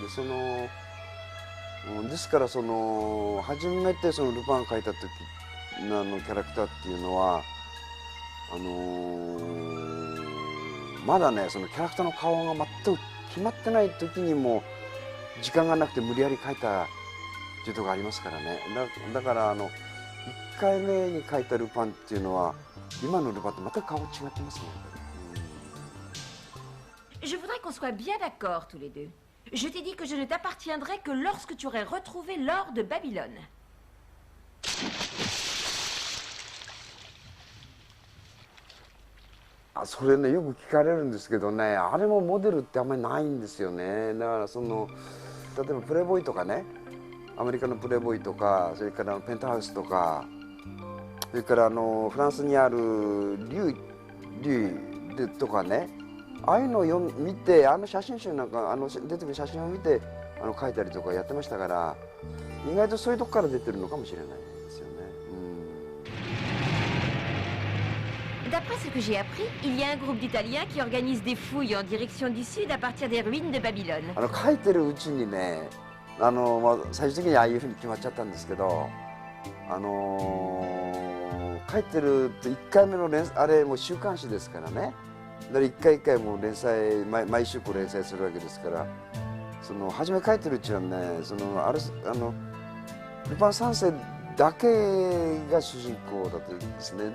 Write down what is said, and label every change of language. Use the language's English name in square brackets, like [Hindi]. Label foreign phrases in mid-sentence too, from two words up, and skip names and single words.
[Japanese] ですから初めてそのルパンを描いた時のキャラクターっていうのはまだねそのキャラクターの顔が全く決まってない時にも時間がなくて無理やり描いたっていうところがありますからね。だから1回目に描いたルパンっていうのは今のルパンと全く顔違ってますね。 [French] Je voudrais qu'on soit bien d'accord tous les deux. Je t'ai dit que je ne t'appartiendrai que lorsque tu aurais retrouvé l'or de Babylone. [Japanese] それねよく聞かれるんですけどね、あれもモデルってあんまりないんですよね。だから例えばプレイボーイとかね、アメリカのプレイボーイとか、それからペンタハウスとか、それからフランスにあるリュイとかね、ああいうのを見て、写真集なんか出てくる写真を見て描いたりとかやってましたから、意外とそういうとこから出てるのかもしれないですよね。 [French] D'après ce que j'ai appris, il y a un groupe d'Italiens qui organise des fouilles en direction du sud à partir des ruines de Babylone. [Japanese] 描いてるうちにね、最終的にああいうふうに決まっちゃったんですけど、書いてると1回目のあれもう週刊誌ですからね。だから一回一回もう連載毎週連載するわけですから、初め書いてるうちはねルパン三世だけが主人公だったんですね。